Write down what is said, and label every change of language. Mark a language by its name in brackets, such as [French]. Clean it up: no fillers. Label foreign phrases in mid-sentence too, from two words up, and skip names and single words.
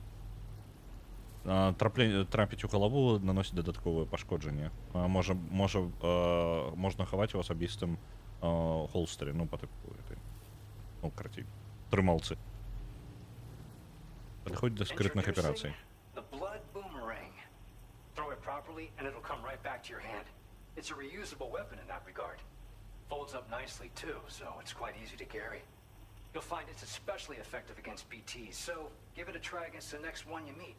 [Belarusian] Трапіць у галаву наносіць дадатковае пашкоджанне. Можна хаваць у асабістым холстері, ну, па тыпу этой, ну, карацей, трымалцы. Падыходзь да скрытных аперацый. [English] The blood boomerang. Throw it properly and it'll come right back to your hand. It's a reusable weapon in that regard. Folds up nicely too, so it's quite easy to carry. You'll find it's especially effective against BTs, so give it a try against the next one you meet.